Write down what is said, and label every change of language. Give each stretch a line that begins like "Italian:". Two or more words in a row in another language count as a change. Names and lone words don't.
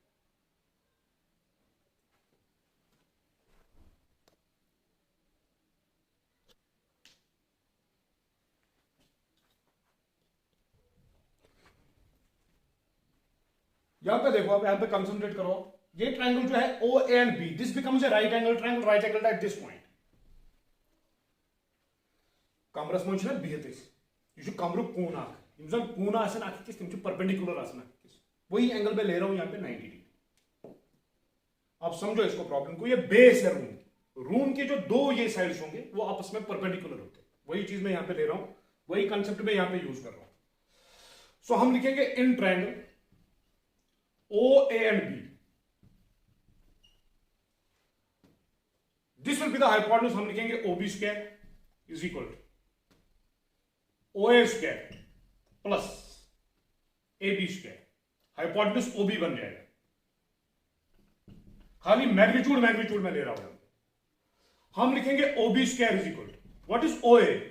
Hindi: यहां पे देखो, आप यहां पे कंसंट्रेट करो.
English: ये ट्रायंगल
Hindi: जो है
English: O and B, this becomes a right angle triangle, right angle at this point.
Kashmiri: कमरस मन छना बिहत यह कमर कून जन कून आखिस तम परपेंडिकुलर आखिस.
Hindi: वही एंगल में ले रहा हूं यहां पे 90 डिग्री. आप समझो इसको प्रॉब्लम को. ये बेस है रूम के जो दो ये साइड्स होंगे वो आपस में परपेंडिकुलर होते हैं. वही चीज मैं यहां पे ले रहा हूं, वही कंसेप्ट में यहां पे यूज कर रहा हूं.
English: सो
Hindi: हम लिखेंगे
English: in triangle OA and B, this will be the hypotenuse.
Hindi: हम लिखेंगे
English: OB square is equal to OA square plus AB square.
Hindi: हाइपोटेन्यूज OB बन जाएगा. खाली मैग्नीट्यूड में ले रहा हूं. हम लिखेंगे
English: OB square is equal to what is OA?